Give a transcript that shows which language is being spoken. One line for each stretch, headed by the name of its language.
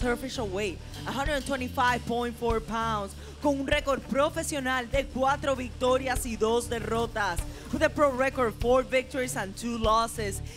English: Her official weight, 125.4 pounds.
Spanish: Con un récord profesional de 4 victorias y 2 derrotas.
English: With a pro record, 4 victories and 2 losses.